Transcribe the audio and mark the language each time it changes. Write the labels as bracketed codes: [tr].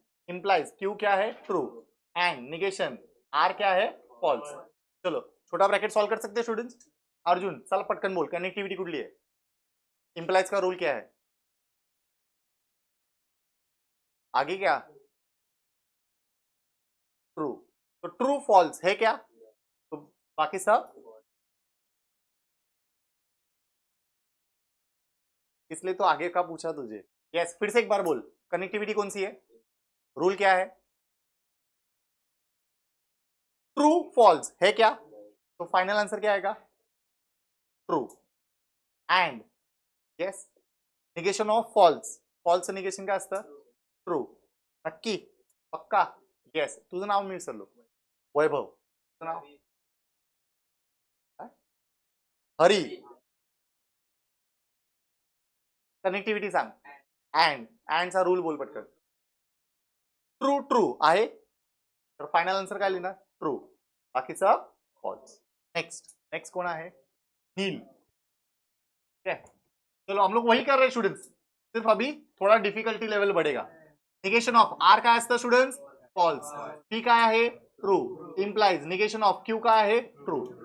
[hi] Implies Q क्या है true. And negation are क्या है फॉल्स. चलो छोटा ब्रैकेट सॉल्व कर सकते हैं स्टूडेंट्स. [mr] अर्जुन चल पटकन बोल कनेक्टिविटी कुठली आहे. [hi] इंप्लाइज का रूल क्या है. आगे क्या ट्रू. तो ट्रू फॉल्स है क्या. तो बाकी सब इसलिए तो आगे का पूछा तुझे. यस फिर से एक बार बोल कनेक्टिविटी कौन सी है. रूल क्या है. ट्रू फॉल्स है क्या. तो फाइनल आंसर क्या आएगा true. [en] And yes negation of false. [mr] False negation काय असतं ट्रू. नक्की पक्का. येस. तुझं नाव मी विसरलो. वैभव. तुझं नाव हरी. कनेक्टिव्हिटी सांग. अँडचा रूल बोल पटकन. ट्रू ट्रू आहे तर फाइनल आंसर काय लिहिणार ट्रू, बाकीचं फॉल्स. नेक्स्ट नेक्स्ट कोण आहे नील. [hi] ठीक है. चलो हम लोग वही कर रहे हैं स्टूडेंट्स, सिर्फ अभी थोड़ा डिफिकल्टी लेवल बढ़ेगा. [mr] निगेशन ऑफ आर काय असतं स्टूडेंट्स फॉल्स. पी काय आहे true. Implies negation of Q काय आहे ट्रू.